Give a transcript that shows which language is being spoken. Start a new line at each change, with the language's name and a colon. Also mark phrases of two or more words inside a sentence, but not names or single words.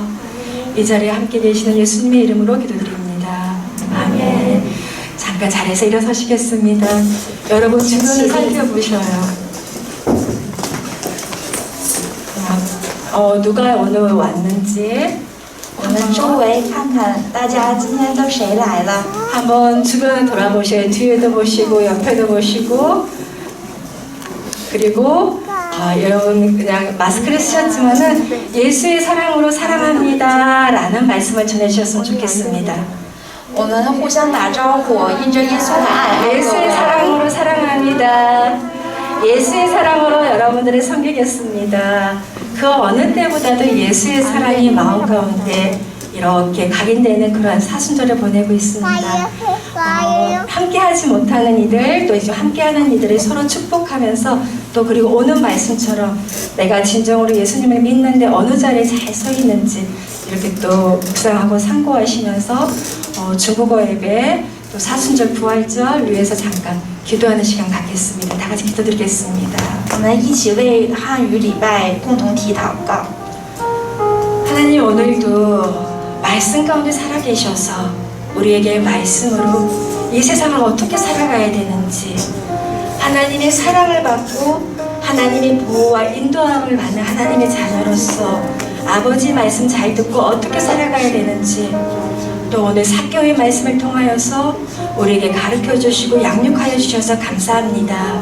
Korean: 이 자리에 함께 계시는 예수님의 이름으로 기도드립니다. 아멘. 잠깐 자리에서 일어서시겠습니다. 여러분 주변을 살펴보셔요. 누가 오늘 왔는지
Chinese: 我们周围看看大家今天都谁来了。
Korean: 한번 주변을 돌아보셔요. 뒤에도 보시고 옆에도 보시고. 그리고 여러분 그냥 마스크를 쓰셨지만은 예수의 사랑으로 사랑합니다 라는 말씀을 전해주셨으면 좋겠습니다.
Chinese: 我们互相打招呼，因着耶稣的爱。
Korean: 예수의 사랑으로 사랑합니다. 예수의 사랑으로 여러분들을 섬기겠습니다. 그 어느 때보다도 예수의 사랑이 마음 가운데 이렇게 각인되는 그러한 사순절을 보내고 있습니다. 함께하지 못하는 이들, 또 이제 함께하는 이들을 서로 축복하면서 또 그리고 오는 말씀처럼 내가 진정으로 예수님을 믿는데 어느 자리에 잘 서 있는지 이렇게 또 묵상하고 상고하시면서 중국어 예배 또 사순절 부활절 위해서 잠깐 기도하는 시간 갖겠습니다. 다 같이 기도드리겠습니다.
Chinese: 我们一起为汉语礼拜共同提祷告。
Korean: 하나님 오늘도 말씀 가운데 살아계셔서 우리에게 말씀으로 이 세상을 어떻게 살아가야 되는지 하나님의 사랑을 받고 하나님의 보호와 인도함을 받는 하나님의 자녀로서 아버지 말씀 잘 듣고 어떻게 살아가야 되는지 또 오늘 사교의 말씀을 통하여서 우리에게 가르쳐 주시고 양육하여 주셔서 감사합니다.